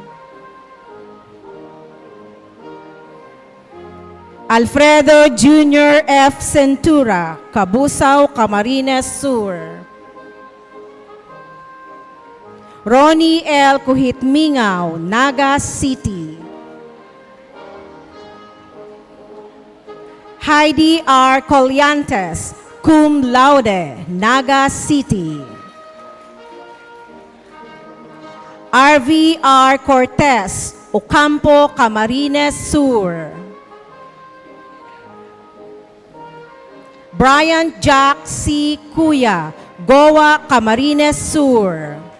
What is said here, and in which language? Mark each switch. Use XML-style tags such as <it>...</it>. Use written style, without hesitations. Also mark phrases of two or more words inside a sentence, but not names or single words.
<en>Alfredo Jr. F. Centura, Cabusao, Camarines Sur. Ronnie L. Kuhitmingaw, Naga City. Heidi R. Colliantes,</en> <la>cum laude,</la> <en>Naga City. RV R. Cortez, Ocampo, Camarines Sur. Brian Jack C. Cuya, Goa, Camarines Sur.</en>